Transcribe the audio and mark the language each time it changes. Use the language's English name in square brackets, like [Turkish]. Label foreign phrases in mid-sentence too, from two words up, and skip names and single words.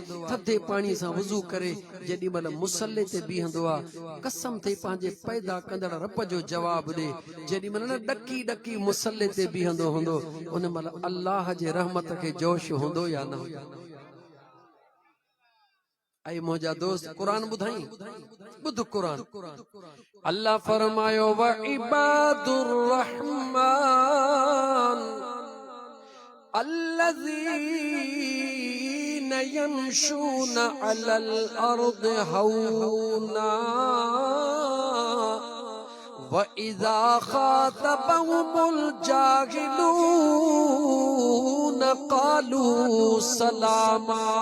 [Sindhi] थधे पाणीअ सां वुज़ू करे जेॾी महिल मुसले ते बीहंदो आहे, कसम ते पंहिंजे पैदा कंदड़ रब जो जवाबु ॾे। जेॾी महिल न ॾकी ॾकी मुसले ते बीहंदो हूंदो, उन महिल अल्लाह जे रहमत खे जोश हूंदो या न? ऐं मुंहिंजा दोस्त, क़ुरान ॿुधाई, ॿुध क़ुरान। अल्लाह फरमायो [Arabic] وعباد الرحمن الذين يمشون على الأرض هونا وإذا خاطبهم الجاهلون قالوا سلاما